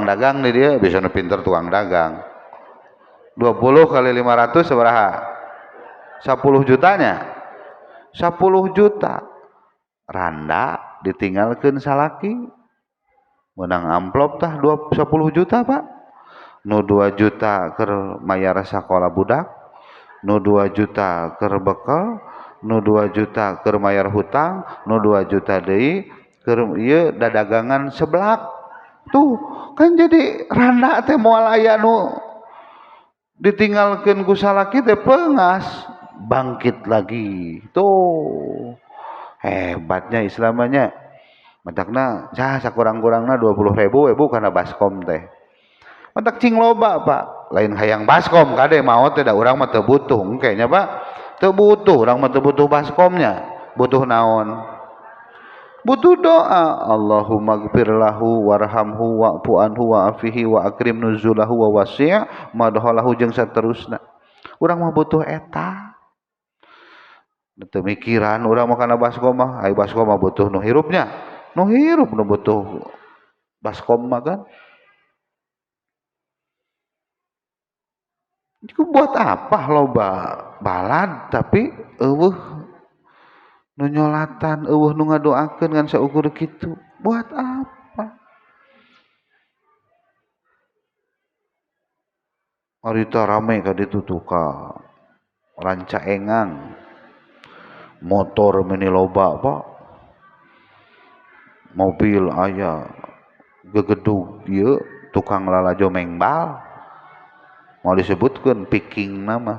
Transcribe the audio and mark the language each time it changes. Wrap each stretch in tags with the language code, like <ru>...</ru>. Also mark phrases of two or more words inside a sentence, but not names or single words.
<su>dagang di dia bisa nu pinter tukang dagang 20 kali 500 sabaraha 10 jutanya 10 juta randa ditinggalkeun salaki menang amplop tah 10 juta Pak nu 2 juta keur mayar sakola budak nu 2 juta keur bekal nu 2 juta keur mayar hutang nu 2 juta deui keur ieu dadagangan seblak tuh kan jadi randa teh moal aya nu ditinggalkeun ku salaki teh peungas</su> <id>bangkit lagi</id> <su>tuh hebatnya Islamanya matakna sakurang-kurangna 20.000 ibu kana baskom teh matak cing loba Pak lain hayang baskom kade maot teh da urang mah teu butuh engke nya Pak teu butuh urang mah teu butuh baskomnya butuh naon butuh doa</su> <ar>اللهم اغفر له وارحمه واعف عنه وعافه و أكرم نزله و وسع مدخله</ar> <su>jeung saterusna urang mah butuh eta teu mikiran urang mah kana baskom mah ai baskom mah butuh nu hirupnya nu hirup nu butuh baskom mah kan</su> <id>itu buat apa</id> <su>loba balad tapi eueuh nu nyolatan eueuh nu ngadoakeun ngan saukur kitu</su> <id>buat apa</id> <su>arita rame ka ditu ka ranca engang motor meni loba Pak mobil aya gegedug ieu tukang lalajo mengbal mau disebutkeun picking nama</su>